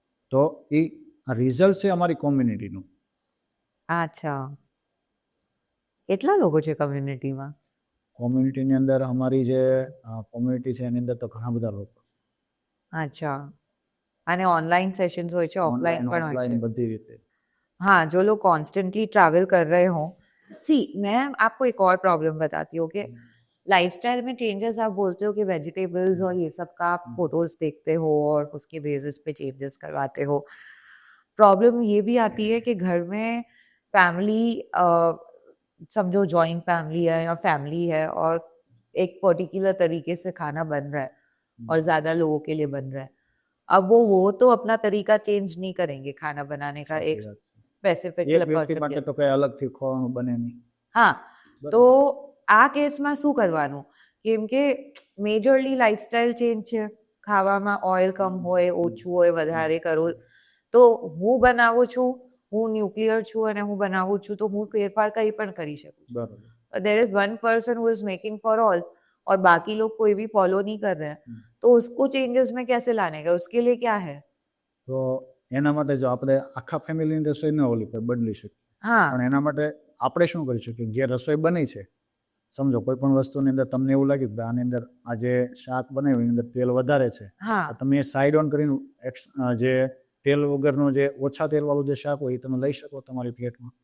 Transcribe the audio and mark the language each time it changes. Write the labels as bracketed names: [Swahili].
[Gujarati] તો એ રિઝલ્ટ છે અમારી કોમ્યુનિટીનું. અચ્છા, કેટલા લોકો છે કમ્યુનિટીમાં? કોમ્યુનિટીની અંદર અમારી જે કોમ્યુનિટી છે એની અંદર તો ઘણા બધા લોકો અચ્છા, અને ऑनलाइन सेशंस હોય છે, ऑफलाइन ઓનલાઈન પણ હોય ઓફલાઈન છે? બધી રીતે. [Hindi] हाँ, जो लोग कॉन्स्टेंटली ट्रैवल कर रहे हों, सी मैं आपको एक और प्रॉब्लम बताती हूँ कि लाइफस्टाइल में चेंजेस आप बोलते हो कि वेजिटेबल्स और ये सब का आप फोटोज देखते हो और उसके बेसिस पे चेंजेस करवाते हो. प्रॉब्लम ये भी आती है कि घर में फैमिली समझो जॉइंट फैमिली है या फैमिली है और एक पर्टिकुलर तरीके से खाना बन रहा है और ज़्यादा लोगों के लिए बन रहा है. अब वो तो अपना तरीका चेंज नहीं करेंगे खाना बनाने का [Gujarati] સાચી વાત છે. સ્પેસિફિક એક વ્યક્તિ માટે તો કઈ અલગથી ખોવાનું બને નહીં. હા, બરાબર. તો આ કેસમાં શું કરવાનું? કેમ કે મેજરલી લાઇફસ્ટાઇલ ચેન્જ છે. ખાવામાં ઓઇલ કમ હોય, ઓછું હોય, વધારે કરો. તો હું બનાવું છું, હું ન્યુક્લિયર છું અને હું બનાવું છું તો હું ફેરફાર કંઈ પણ કરી શકું છું. બરાબર. [English] there is one person who is making for all [Hindi] और बाकी लोग कोई भी फॉलो नहीं कर रहे हैं, तो उसको चेंजेस में कैसे लाने का? उसके लिए क्या है? [Gujarati] તો એના માટે જો આપણે આખા ફેમિલીની રસોઈ ન ઓલી પર બદલી શકીએ [Hindi] हाँ, [Gujarati] પણ એના માટે આપણે શું કરી શકીએ જે રસોઈ બની છે સમજો કોઈ પણ વસ્તુની અંદર તમને એવું લાગ્યું કે આની અંદર આ જે શાક બનાવ્યું એની અંદર તેલ વધારે છે [Hindi] हाँ, [Gujarati] તો તમે સાઈડ ઓન કરીને જે તેલ વગરનું જે ઓછા તેલવાળું જે શાક હોય એ તમે લઈ શકો તમારી પ્લેટમાં.